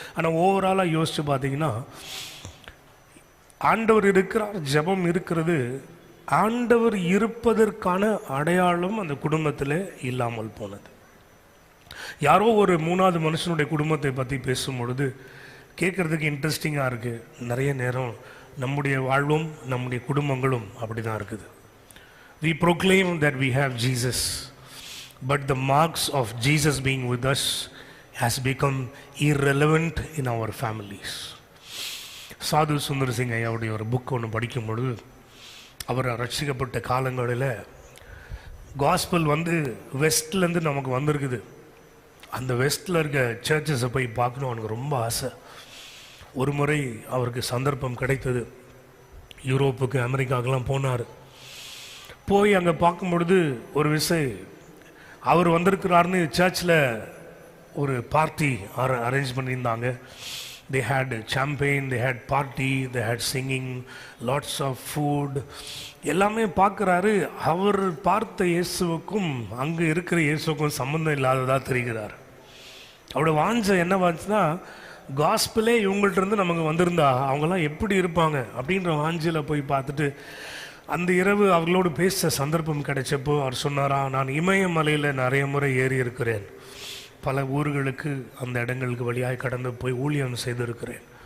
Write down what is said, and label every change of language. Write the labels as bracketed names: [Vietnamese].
[Tamil] ஆனால் ஓவராலாக யோசித்து பார்த்தீங்கன்னா ஆண்டவர் இருக்கிறார், ஜெபம் இருக்கிறது, ஆண்டவர் இருப்பதற்கான அடையாளம் அந்த குடும்பத்தில் இல்லாமல் போனது. யாரோ ஒரு 3வது மனுஷனுடைய குடும்பத்தை பற்றி பேசும் பொழுது கேட்குறதுக்கு இன்ட்ரெஸ்டிங்காக இருக்குது. நிறைய நேரம் நம்முடைய வாழ்வும் நம்முடைய குடும்பங்களும் அப்படி தான் இருக்குது. [English] We proclaim that we have Jesus, but the marks of Jesus being with us has become irrelevant in our families. [Tamil] சாது சுந்தர் சிங் ஐயாவுடைய ஒரு புக் ஒன்று படிக்கும் பொழுது அவர் ரட்சிக்கப்பட்ட காலங்களில் காஸ்பல் வெஸ்ட்லேருந்து நமக்கு வந்திருக்குது. அந்த வெஸ்ட்டில் இருக்க சர்ச்சஸை போய் பார்க்கணும் அவனுக்கு ரொம்ப ஆசை. ஒரு முறை அவருக்கு சந்தர்ப்பம் கிடைத்தது. யூரோப்புக்கு அமெரிக்காவுக்கெல்லாம் போனார். போய் அங்கே பார்க்கும் பொழுது ஒரு விஷயம், அவர் வந்திருக்கிறாருன்னு சர்ச்சில் ஒரு பார்ட்டி அரேஞ்ச் பண்ணியிருந்தாங்க. [English] They had champagne, they had party, they had singing, lots of food. [Tamil] எல்லாமே பார்க்குறாரு. அவர் பார்த்த இயேசுவுக்கும் அங்கே இருக்கிற இயேசுவுக்கும் சம்மந்தம் இல்லாததாக தெரிகிறார். அவரோட வாஞ்சை என்ன வாஞ்சுன்னா, காஸ்பிளே இவங்கள்ட்ட இருந்து நமக்கு வந்திருந்தா அவங்கெல்லாம் எப்படி இருப்பாங்க அப்படின்ற வாஞ்சியில் போய் பார்த்துட்டு அந்த இரவு அவர்களோடு பேச சந்தர்ப்பம் கிடைச்சப்போ அவர் சொன்னாரா, நான் இமயமலையில் நிறைய முறை ஏறி இருக்கிறேன், பல ஊர்களுக்கு அந்த இடங்களுக்கு வழியாக கடந்து போய் ஊழியம் செய்திருக்கிறேன்.